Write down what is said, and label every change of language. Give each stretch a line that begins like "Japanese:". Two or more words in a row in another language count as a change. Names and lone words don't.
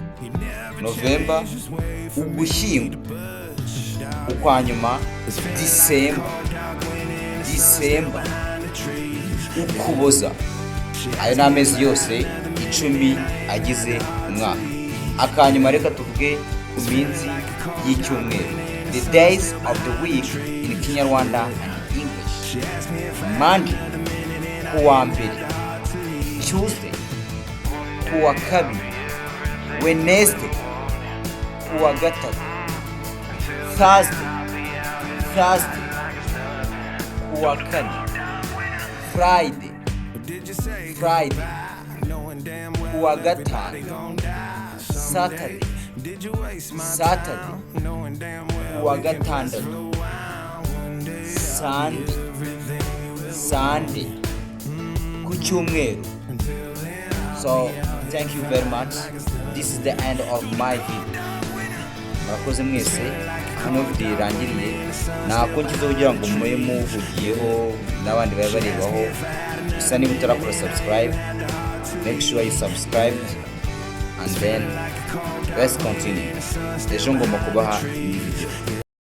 Kinyarwanda: Ukwa nyuma December, Ukuboza. Ayo ni amezi yose 10 agize umwaka. Akanyuma reka tuvuge ku minsi y'icyumweru,
English: the days of the week in Kinyarwanda and English. Monday,
Kinyarwanda: kuwa mbere. Tuesday, kuwa kabiri. Wednesday, kuwa gatatu. Thursday, kuwa kane. Friday, kuwa gatanu. Saturday, kuwa gatandatu. Sunday, ku cyumweru.
English: So thank you very much. This is the end of my video.
Kinyarwanda: Murakoze mwese, hano video irangiriye. Nako nkizo kugira ngo mube muvugiyeho n'abandi bari barebaho. Gusa niba utarakora subscribe,
English: make sure you subscribe, and then let's continue.
Kinyarwanda: Ejo ngomba kubaha iyi video.